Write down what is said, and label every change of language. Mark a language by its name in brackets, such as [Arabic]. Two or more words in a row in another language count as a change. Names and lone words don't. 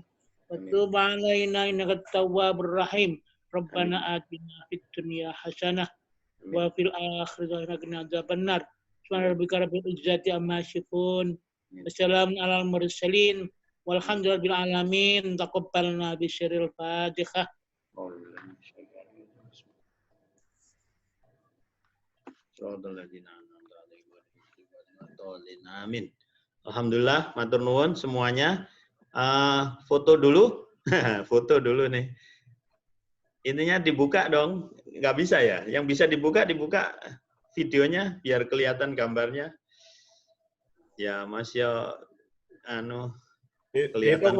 [Arabic] وتوب علينا إنك التواب الرحيم ربنا آتنا في الدنيا حسنة وفي الآخرة حسنة وقنا عذاب النار سبحان ربك رب العزة عما يصفون وسلام على المرسلين والحمد لله رب العالمين تقبلنا بسر الفاتحة. Amin. [Indonesian] Alhamdulillah, [Javanese] matur nuwun [Indonesian] semuanya. Foto dulu, foto dulu nih. Ininya dibuka dong, nggak bisa ya? Yang bisa dibuka videonya biar kelihatan gambarnya. Ya Mas ya, kelihatan.